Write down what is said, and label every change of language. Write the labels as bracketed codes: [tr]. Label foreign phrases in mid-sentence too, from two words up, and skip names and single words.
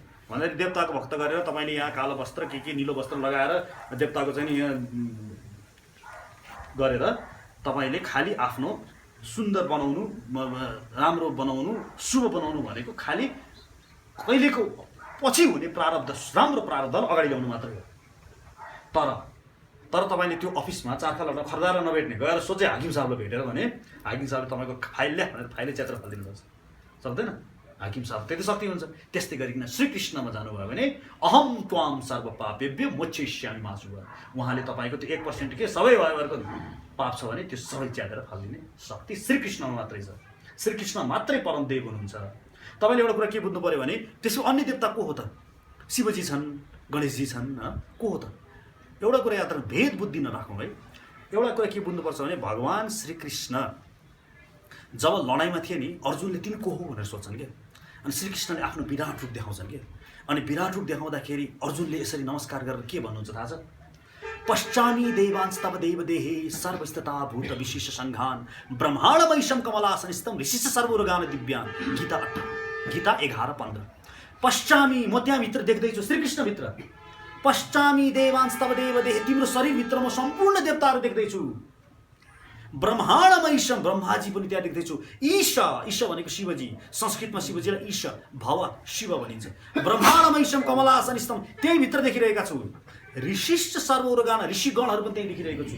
[ne] भन्दाखेरि देवताको भक्त गरेर तपाईँले यहाँ कालो वस्त्र के निलो वस्त्र लगाएर देवताको चाहिँ यहाँ गरेर तपाईँले खालि आफ्नो सुन्दर बनाउनु, राम्रो बनाउनु, शुभ बनाउनु भनेको खालि कहिलेको पछि हुने प्रारब्ध, राम्रो प्रारब्धलाई अगाडि ल्याउनु मात्रै हो। तर तपाईँले त्यो अफिसमा चारखाल खरदार नभेट्ने गएर सोझै हाकिम साहबलाई भेटेर भने हाकिम साहबले तपाईँको फाइल ल्या भनेर फाइलै च्यात्र फालिदिनुपर्छ, सक्दैन? हाकिम साहब त्यति शक्ति हुन्छ। त्यस्तै गरिकन श्रीकृष्णमा जानुभयो भने [sa] अहम त्वाम सर्व पापेभ्य मोक्षयिष्यामि मा शुभ, [ne] उहाँले तपाईँको त्यो 1% के सबै भएरको पाप छ भने त्यो सबै च्यातेर फालिदिने शक्ति श्रीकृष्णमा मात्रै छ। श्रीकृष्ण मात्रै परम देव हुनुहुन्छ। तपाईँले एउटा कुरा के बुझ्नु पऱ्यो भने त्यसको अन्य देवता को हो त? शिवजी छन्, गणेशजी छन्, को हो त? एउटा कुरा याद राख्नु, भेद बुद्धि नराखौँ है। एउटा कुरा के बुझ्नुपर्छ भने भगवान् श्रीकृष्ण जब लडाइँमा थिए नि अर्जुनले तिमी को हो भनेर सोध्छन् क्या, अनि श्रीकृष्णले आफ्नो विराट रूप देखाउँछन् क्या। अनि विराट रूप देखाउँदाखेरि अर्जुनले यसरी नमस्कार गरेर के भन्नुहुन्छ थाहा छ? [sa] पश्चामी देवांस्तव देवदेहे सर्वस्थिता भूत विशेष संघान ब्रह्माण्डमैशं कमलासनिस्थं ऋषिश सर्वोरगान दिव्यान। [ne] गीता 11:15। पश्चामी, म त्यहाँभित्र देख्दैछु श्रीकृष्णभित्र। [sa] पश्चामी देवांस्तव देवदेहे, [ne] तिम्रो शरीरभित्र म सम्पूर्ण देवताहरू देख्दैछु। ब्रह्माण्डमैशं, ब्रह्माजी पनि त्यहाँ देख्दैछु। ईश भनेको शिवजी, संस्कृतमा शिवजीलाई ईश भव शिव भनिन्छ। [sa] ब्रह्माण्डमैशं कमलासनिस्थं, [ne] त्यही भित्र देखिरहेका छु। [sa] ऋषिष्ट सर्व उर्गान, [ne] ऋषिगणहरू पनि त्यही देखिरहेको छु।